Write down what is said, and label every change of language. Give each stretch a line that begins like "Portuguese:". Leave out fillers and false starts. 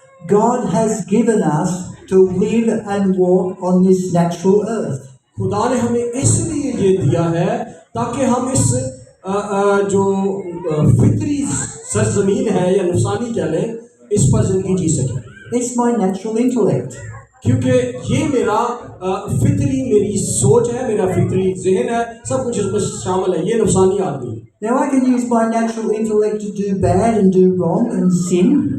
English: God has given us to live and walk on this natural earth.
Hindi: खुदा ने हमें इसलिए ये दिया है ताकि हम इस जो फितरी सरजमीन है या नफसानी कह लें इस पर जिंदगी जी सकें.
English: It's my natural intellect.
Hindi: क्योंकि ये मेरा मेरी सोच है, मेरा फितरी जहन है, सब कुछ इसमें शामिल है. ये नफसानी आदमी.
English: Now I can use my natural intellect to do bad and do wrong and sin.